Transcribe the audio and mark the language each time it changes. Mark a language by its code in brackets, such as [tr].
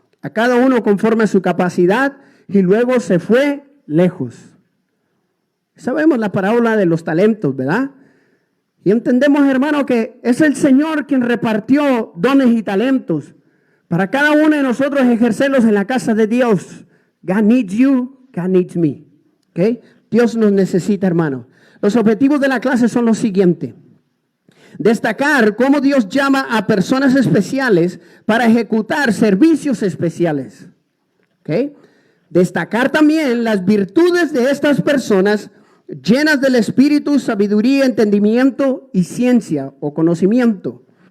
[es] A cada uno conforme a su capacidad, y luego se fue lejos. Sabemos la parábola de los talentos, ¿verdad? Y entendemos, hermano, que es el Señor quien repartió dones y talentos para cada uno de nosotros ejercerlos en la casa de Dios. [en] God needs you, God needs me. ¿Okay? [es] Dios nos necesita, hermano. Los objetivos de la clase son los siguientes. Destacar cómo Dios llama a personas especiales para ejecutar servicios especiales. ¿Okay? Destacar también las virtudes de estas personas llenas del Espíritu, sabiduría, entendimiento y ciencia o conocimiento.